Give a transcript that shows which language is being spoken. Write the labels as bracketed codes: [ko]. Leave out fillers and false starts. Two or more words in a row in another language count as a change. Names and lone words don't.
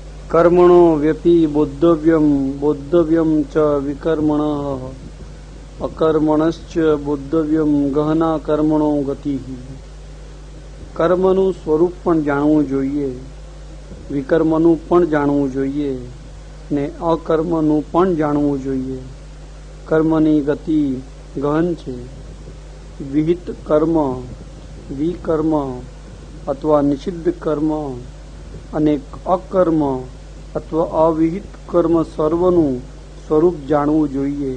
[sa] कर्मणो व्यपि बोद्धव्यम बोद्धव्यम च विकर्मणः अकर्मणश्च बोद्धव्यम गहना कर्मणो गति। [gu] કર્મનું સ્વરૂપ પણ જાણવું જોઈએ, વિકર્મનું પણ જાણવું જોઈએ ને અકર્મનું પણ જાણવું જોઈએ. કર્મની ગતિ ગહન છે. વિહિત કર્મ, વિકર્મ અથવા નિષિદ્ધ કર્મ અને અકર્મ અથવા અવિહિત કર્મ સર્વનું સ્વરૂપ જાણવું જોઈએ.